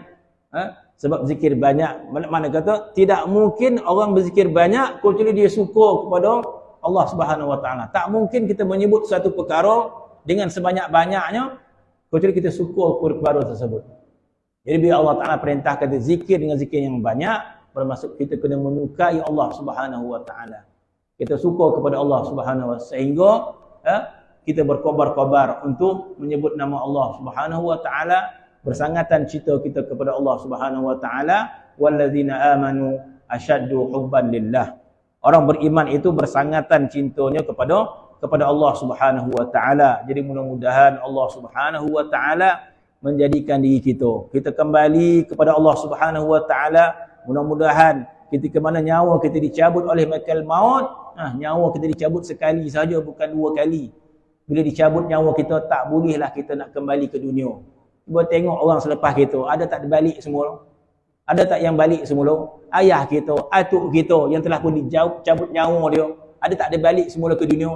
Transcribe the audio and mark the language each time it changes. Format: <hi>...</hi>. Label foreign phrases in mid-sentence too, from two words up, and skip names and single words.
<ms>Sebab zikir banyak, mana kata tidak mungkin orang berzikir banyak kecuali dia suka kepada Allah</ms> <ar>سبحانه وتعالى.</ar> <ms>Tak mungkin kita menyebut satu perkara dengan sebanyak-banyaknya kecuali kita suka kepada tersebut. Jadi bila Allah Ta'ala perintahkan zikir dengan zikir yang banyak, bermaksud kita kena menyukai Allah</ms> <ar>سبحانه وتعالى.</ar> <ms>Kita suka kepada Allah</ms> <ar>سبحانه وتعالى</ar> <ms>sehingga kita berkobar-kobar untuk menyebut nama Allah</ms> <ar>سبحانه وتعالى,</ar> <ms>bersangatan cinta kita kepada Allah Subhanahu wa taala.</ms> <ar>والذين آمنوا أشد حبا لله.</ar> <ms>Orang beriman itu bersangatan cintanya kepada Allah</ms> <ar>سبحانه وتعالى.</ar> <ms>Jadi mudah-mudahan Allah</ms> <ar>سبحانه وتعالى</ar> <ms>menjadikan diri kita kembali kepada Allah</ms> <ar>سبحانه وتعالى.</ar> <ms>Mudah-mudahan ketika mana nyawa kita dicabut oleh malaikat maut, nyawa kita dicabut sekali saja, bukan dua kali. Bila dicabut nyawa kita, tak bolehlah kita nak kembali ke dunia. Cuba tengok orang selepas kita, ada tak balik semula? Ada tak yang balik semula? Ayah kita, atuk kita yang telah pun dicabut nyawa dia, ada tak dia balik semula ke dunia?</ms>